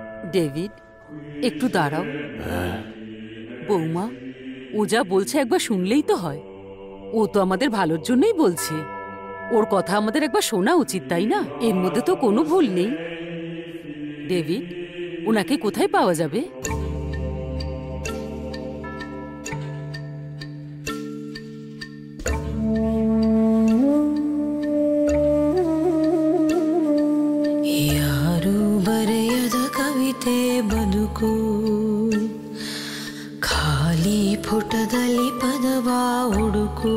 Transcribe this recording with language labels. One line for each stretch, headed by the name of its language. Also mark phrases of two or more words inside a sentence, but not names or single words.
Bangla: ডেভিড, একটু দাঁড়াও। বৌমা, ও যা বলছে একবার শুনলেই তো হয়। ও তো আমাদের ভালোর জন্যই বলছে। ওর কথা আমাদের একবার শোনা উচিত, তাই না? এর মধ্যে তো কোনো ভুল নেই। ডেভিড, ওনাকে কোথায় পাওয়া যাবে?
Kannada: ಯಾರು ಬರೆಯದ ಕವಿತೆ ಬದುಕು, ಖಾಲಿ ಪುಟದಲ್ಲಿ ಪದವ ಹುಡುಕು.